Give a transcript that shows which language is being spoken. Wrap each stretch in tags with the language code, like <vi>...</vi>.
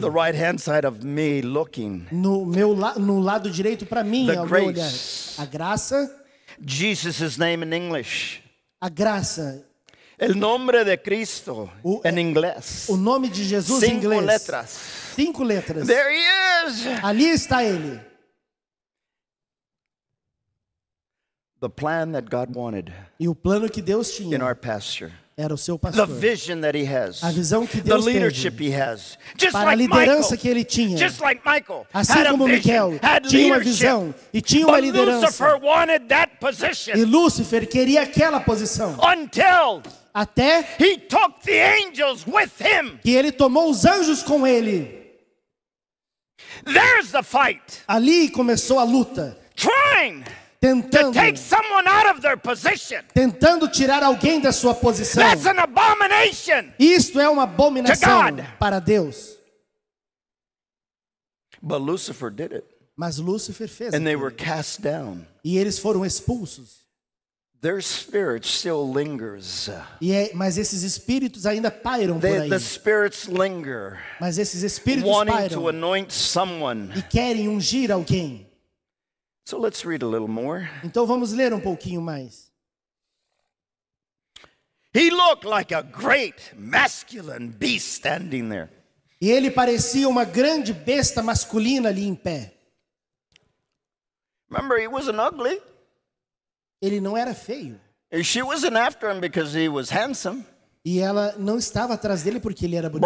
<en>The right-hand side of me looking.</en> <pt>no lado direito para mim,</pt> <en>The</en> <pt>ao meu olhar.</pt> <en>grace.</en> <pt>A graça,</pt> <en>Jesus' name in English.</en> <pt>a graça,</pt> <es>El nombre de Cristo en inglés.</es> <pt>o nome de Jesus em 5 inglês. letras. 5 letras.</pt> <en>There he is.</en> <pt>Ali está ele.</pt> <en>The plan that God wanted</en> <pt>E o plano que Deus tinha</pt> <en>in our pasture.</en> <pt>era o seu</pt> <en>The</en> <pt>pastor.</pt> <en>vision that he has.</en> <pt>A visão que</pt> <en>The</en> <pt>Deus</pt> <en>leadership</en> <pt>teve</pt> <en>he has. Just</en> <pt>para a</pt> <en>like</en> <pt>liderança</pt> <en>Michael.</en> <pt>que ele tinha.</pt> <en>Just like Michael.</en> <pt>Assim</pt> <en>Had a</en> <pt>como</pt> <en>vision,</en> <pt>Miquel</pt> <en>had</en> <pt>tinha uma</pt> <en>leadership.</en> <pt>visão e tinha uma</pt> <en>But</en> <pt>liderança.</pt> <en>Lucifer wanted that position</en> <pt>E Lúcifer queria aquela posição.</pt> <en>until</en> <pt>Até</pt> <en>he took the angels with him.</en> <pt>que ele tomou os anjos com ele.</pt> <en>There's the fight.</en> <pt>Ali começou a luta.</pt> <en>Trying</en> <pt>Tentando,</pt> <en>take someone out of their position.</en> <pt>tentando tirar alguém da sua posição.</pt> <en>That's an abomination.</en> <pt>Isto é uma abominação</pt> <en>To God.</en> <pt>para Deus.</pt> <en>But Lucifer did it.</en> <pt>Mas Lúcifer fez</pt> <en>And they</en> <pt>aquilo.</pt> <en>were cast down.</en> <pt>E eles foram expulsos.</pt> <en>Their spirit still lingers.</en> <pt>Mas esses espíritos ainda pairam por aí.</pt> <en>The spirits linger,</en> <pt>Mas esses espíritos</pt> <en>wanting to</en> <pt>pairam</pt> <en>anoint someone.</en> <pt>e querem ungir alguém.</pt> <en>So let's read a little more.</en> <pt>Então vamos ler um pouquinho mais.</pt> <en>He looked like a great masculine beast standing there.</en> <pt>E ele parecia uma grande besta masculina ali em pé.</pt> <en>Remember, he wasn't ugly.</en> <pt>Ele não era feio.</pt> <en>She wasn't after him because he was handsome.</en> <pt>E ela não estava atrás dele porque ele era bonito.</pt>